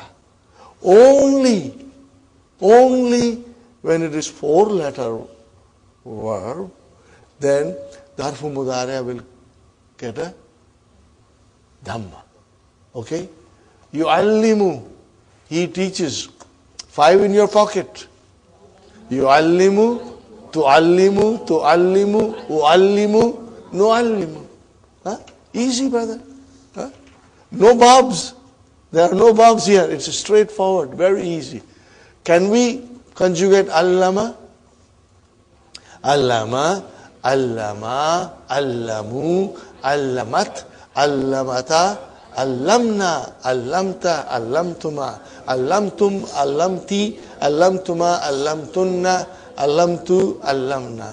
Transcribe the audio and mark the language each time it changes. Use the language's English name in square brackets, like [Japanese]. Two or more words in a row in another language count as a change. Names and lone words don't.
[English] Only when it is 4 letter verb, then the [Arabic] حرف مضارع [English] will get a dhamma. Okay? Yu'allimu, he teaches. 5 in your pocket. [Arabic] يعلم، تعلم، أعلم، نعلم. [English] Easy, brother. No verbs. There are no verbs here. It's straightforward, very easy. Can we conjugate ʿallama? [Arabic] علم، علم، علموا، علمت، علمتا، علمن، علمت، علمتما، علمتم، علمت، علمتما، علمتن، علمت، علمنا.